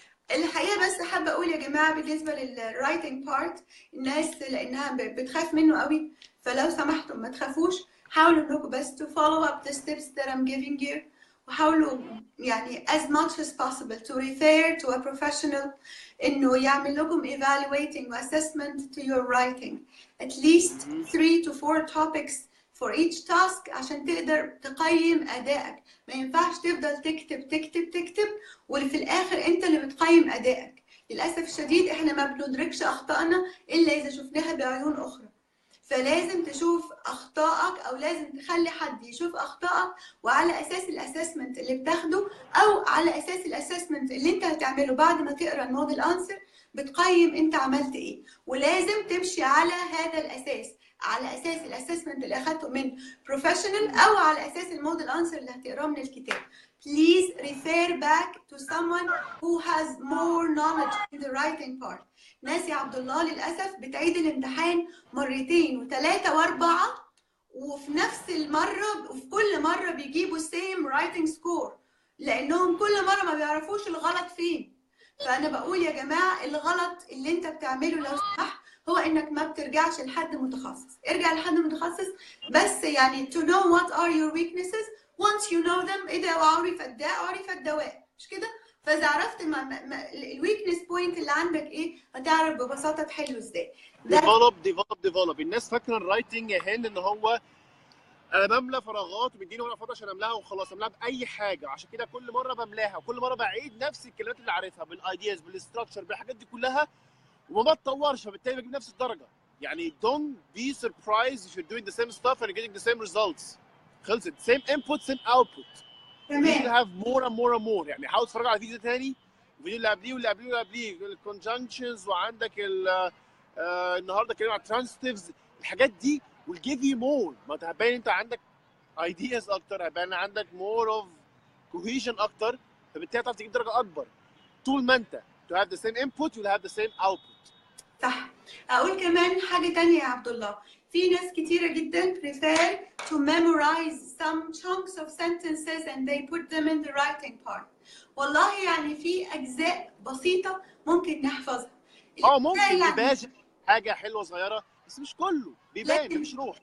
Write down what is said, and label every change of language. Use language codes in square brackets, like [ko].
[ar] الحقيقه بس حابه اقول يا جماعه بالنسبه للرايتنج بارت، الناس لانها بتخاف منه قوي، فلو سمحتوا ما تخافوش، حاولوا انكم بس [en] to follow up the steps that I'm giving you، [ar] وحاولوا يعني [en] as much as possible to refer to a professional [ar] انه يعمل لكم [en] evaluating assessment to your writing at least 3 to 4 topics for each task [ar] عشان تقدر تقيم ادائك. ما ينفعش تفضل تكتب تكتب تكتب وفي الاخر انت اللي بتقيم ادائك. للاسف الشديد احنا ما بندركش اخطائنا الا اذا شفناها بعيون اخرى، فلازم تشوف اخطائك او لازم تخلي حد يشوف اخطائك، وعلى اساس الاسسمنت اللي بتاخده او على اساس الاسسمنت اللي انت هتعمله بعد ما تقرا الموديل انسر بتقيم انت عملت ايه، ولازم تمشي على هذا الاساس، على اساس الاسسمنت اللي اخدته من بروفيشنال او على اساس الموديل انسر اللي هتقراه من الكتاب. [en] Please refer back to someone who has more knowledge in the writing part. [ar] ناس يا عبد الله للاسف بتعيد الامتحان مرتين وثلاثه واربعه، وفي نفس المره وفي كل مره بيجيبوا [en] same writing score، [ar] لانهم كل مره ما بيعرفوش الغلط فين. فانا بقول يا جماعه الغلط اللي انت بتعمله لو سمحت هو انك ما بترجعش لحد متخصص، ارجع لحد متخصص بس يعني [en] to know what are your weaknesses once you know them. [ar] اذا عرف الداء عرف الدواء، مش كده؟ فاذا عرفت الويكنس بوينت اللي عندك ايه هتعرف ببساطه تحله ازاي. ديفلوب. الناس فاكره الرايتنج يا هند ان هو انا بملى فراغات وبيديني ورقه فاضيه عشان املاها وخلاص، املاها باي حاجه، عشان كده كل مره بملاها وكل مره بعيد نفس الكلمات اللي عارفها بالايدياز بالاستراكشر بالحاجات دي كلها وما بتطورش، فبالتالي بجيب نفس الدرجه. يعني [en] don't be surprised if you're doing the same stuff and you're getting the same results. [ar] خلصت. [en] same input same output. [ar] تمام. [en] you should have more and more and more. [ar] يعني حاول تتفرج على فيديو تاني، الفيديو اللي قبليه واللي قبليه واللي قبليه، الكونجنكشنز، وعندك النهارده كلمه على الترانسيتيفز، الحاجات دي [en] will give you more. [ar] ما هتبين انت عندك ideas اكتر، هيبان عندك [en] more of cohesion [ar] اكتر، فبالتالي هتعرف تجيب درجه اكبر. طول ما انت [en] to have the same input you'll have the same output. [ar] صح. اقول كمان حاجه تانية يا عبد الله، في ناس كتيره جدا [en] prefer to memorize some chunks of sentences and they put them in the writing part. [ar] والله يعني في اجزاء بسيطه ممكن نحفظها. ممكن يبان حاجه حلوه صغيره بس مش كله بيبان، مش روح.